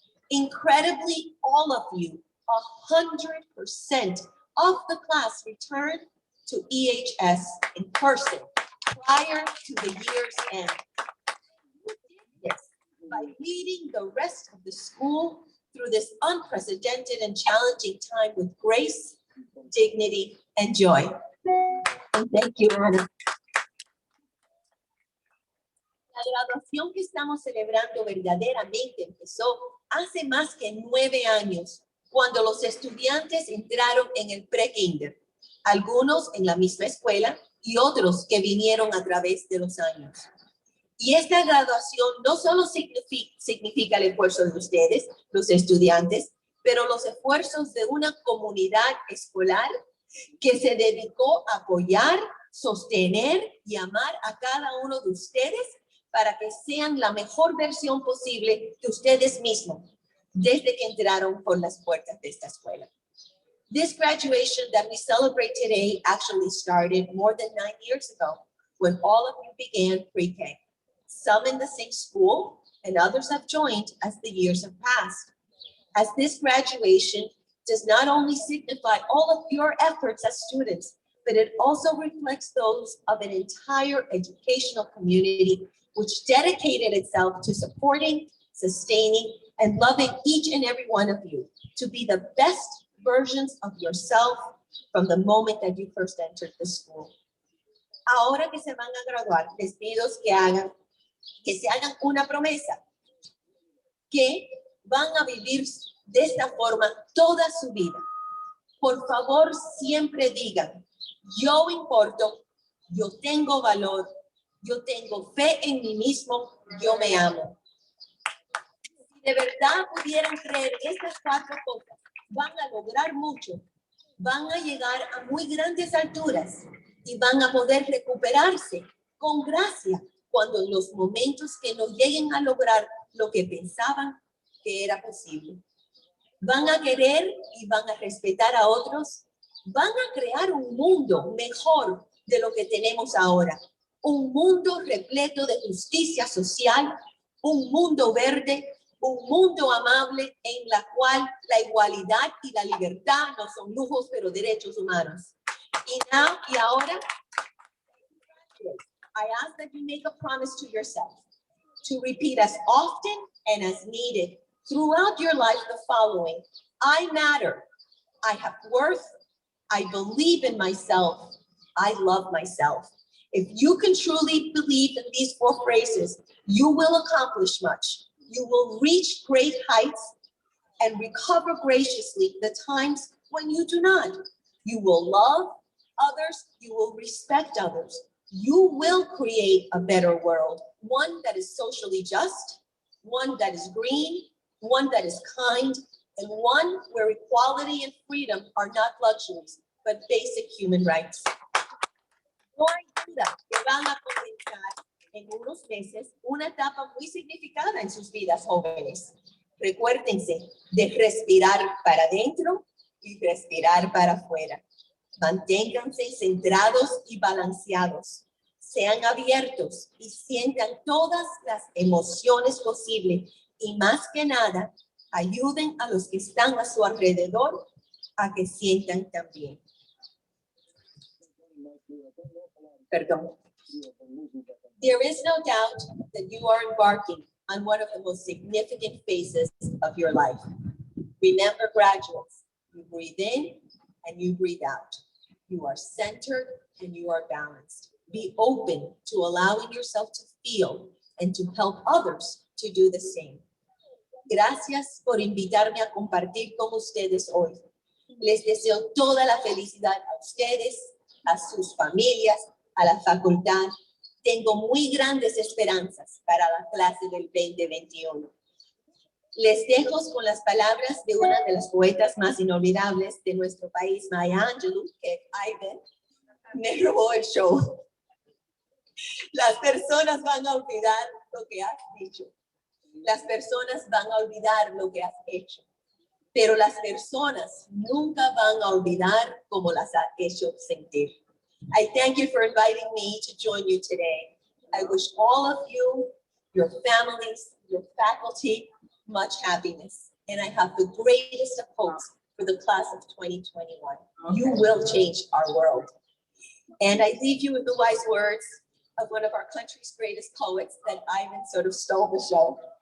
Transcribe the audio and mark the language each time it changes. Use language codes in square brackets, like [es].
[en] Incredibly, all of you, 100% of the class returned to EHS in person prior to the year's end. You did this by leading the rest of the school through this unprecedented and challenging time with grace, dignity, and joy. And thank you, Ana. [es] La graduación que estamos celebrando verdaderamente empezó hace más que 9 años, cuando los estudiantes entraron en el pre-kinder, algunos en la misma escuela y otros que vinieron a través de los años. Y esta graduación no solo significa el esfuerzo de ustedes, los estudiantes, pero los esfuerzos de una comunidad escolar que se dedicó a apoyar, sostener y amar a cada uno de ustedes para que sean la mejor versión posible de ustedes mismos desde que entraron por las puertas de esta escuela. [en] This graduation that we celebrate today actually started more than 9 years ago when all of you began pre-K. Some in the same school and others have joined as the years have passed. As this graduation does not only signify all of your efforts as students, but it also reflects those of an entire educational community which dedicated itself to supporting, sustaining, and loving each and every one of you to be the best versions of yourself from the moment that you first entered the school. [es] Ahora que se van a graduar, les pido que se hagan una promesa, que van a vivir de esta forma toda su vida. Por favor, siempre digan, yo importo, yo tengo valor, yo tengo fe en mí mismo, yo me amo. Si de verdad pudieran creer estas 4 cosas, van a lograr mucho, van a llegar a muy grandes alturas y van a poder recuperarse con gracia cuando en los momentos que no lleguen a lograr lo que pensaban que era posible. Van a querer y van a respetar a otros, van a crear un mundo mejor de lo que tenemos ahora. Un mundo repleto de justicia social, un mundo verde, un mundo amable en la cual la igualdad y la libertad no son lujos, pero derechos humanos. Y ahora, [en] I ask that you make a promise to yourself to repeat as often and as needed throughout your life the following: I matter, I have worth, I believe in myself, I love myself. If you can truly believe in these 4 phrases, you will accomplish much. You will reach great heights and recover graciously the times when you do not. You will love, others, you will respect others. You will create a better world, one that is socially just, one that is green, one that is kind, and one where equality and freedom are not luxuries, but basic human rights. [es] No hay duda que van a comenzar en unos meses una etapa muy significada en sus vidas, jóvenes. Recuérdense de respirar para adentro y respirar para afuera. Manténganse centrados y balanceados. Sean abiertos y sientan todas las emociones posibles. Y más que nada, ayuden a los que están a su alrededor a que sientan también. Perdón. [en] There is no doubt that you are embarking on one of the most significant phases of your life. Remember, graduates, you breathe in and you breathe out. You are centered and you are balanced. Be open to allowing yourself to feel and to help others to do the same. [es] Gracias por invitarme a compartir con ustedes hoy. Les deseo toda la felicidad a ustedes, a sus familias, a la facultad. Tengo muy grandes esperanzas para la clase del 2021. Les dejo con las palabras de una de las poetas más inolvidables de nuestro país, Maya Angelou, que Ivan me robó el show. Las personas van a olvidar lo que has dicho. Las personas van a olvidar lo que has hecho. Pero las personas nunca van a olvidar cómo las has hecho sentir. [en] I thank you for inviting me to join you today. I wish all of you, your families, your faculty, much happiness. And I have the greatest of hopes for the class of 2021. You will change our world. And I leave you with the wise words of one of our country's greatest poets that Ivan sort of stole the show.